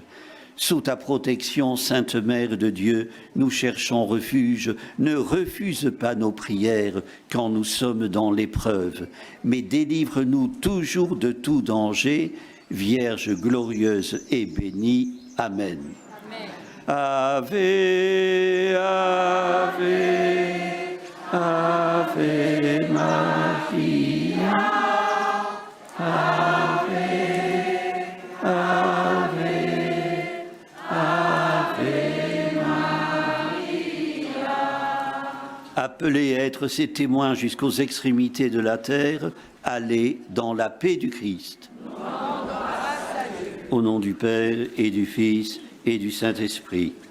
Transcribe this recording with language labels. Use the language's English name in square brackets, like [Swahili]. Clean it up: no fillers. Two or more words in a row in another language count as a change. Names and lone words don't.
[French] Sous ta protection, Sainte Mère de Dieu, nous cherchons refuge. Ne refuse pas nos prières quand nous sommes dans l'épreuve, mais délivre-nous toujours de tout danger, Vierge glorieuse et bénie. [Latin] Amen. Amen. Ave, Ave, Ave Maria. Ave, Ave, Ave Maria. [French] Appelés à être ses témoins jusqu'aux extrémités de la terre, allez dans la paix du Christ. Au nom du Père et du Fils et du Saint-Esprit.